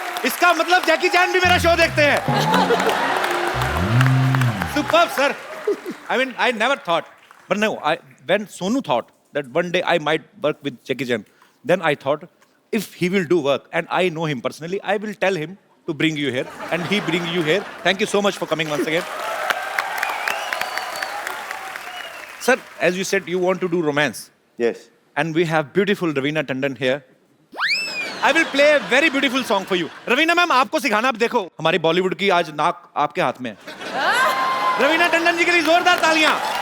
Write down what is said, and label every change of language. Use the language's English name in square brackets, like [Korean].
[Hindi] इसका मतलब जैकी चैन भी मेरा शो देखते हैं. [English] Superb, sir. I mean, I never thought. But no, when Sonu thought that one day I might work with Jackie Chan, then I thought, if he will do work, and I know him personally, I will tell him to bring you here, and he bring you here. Thank you so much for coming once again. Sir, as you said, you want to do romance. Yes. And we have beautiful Raveena Tandon here. I will play a very beautiful song for you. [Hindi] Raveena ma'am, आपको सिखाना, आप देखो हमारी बॉलीवुड की आज नाक आपके हाथ में है. रवीना टंडन जी के लिए जोरदार तालियां.